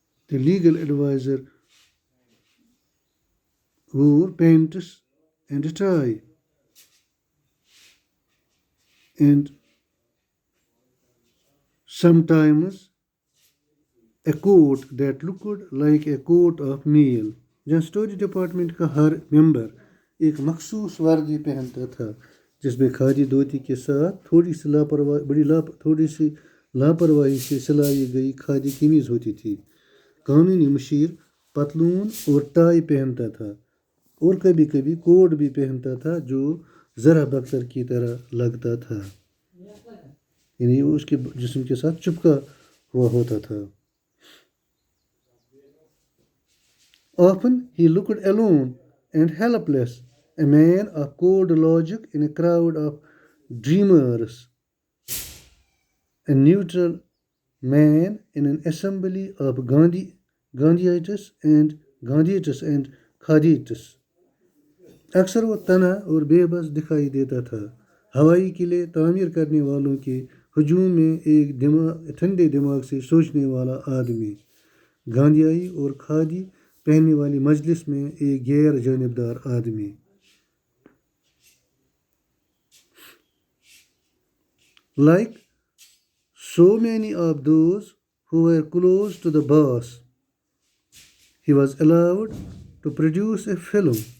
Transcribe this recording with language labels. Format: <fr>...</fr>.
<en>the legal advisor wore pants and a tie, and sometimes a coat that looked like a coat of mail.</en> <hi>जहाँ storage department का हर member एक मखसूस वर्दी पहनता था जिसमें खादी धोती के साथ थोड़ी सी लापरवाही से सिलाई गई खादी कमीज होती थी. कानूनी मुशीर पतलून और टाई पहनता था और कभी कभी कोट भी पहनता था जो ज़रा बख्तर की तरह लगता था, यानी उसके जिस्म के साथ चिपका हुआ होता था.</hi> <en>Often he looked alone and helpless, a man of cold logic in a crowd of dreamers, a neutral man in an assembly of Gandhiites and Khadiites.</en> <hi>अक्सर वो तना और बेबस दिखाई देता था, हवाई किले तामीर करने वालों के हजूम में एक ठंडे दिमाग से सोचने वाला आदमी, गांधीई और खादी पहनने वाली मजलिस में एक गैर जानिबदार आदमी.</hi> <en>Like so many of those who were close to the boss, he was allowed to produce a film,</en>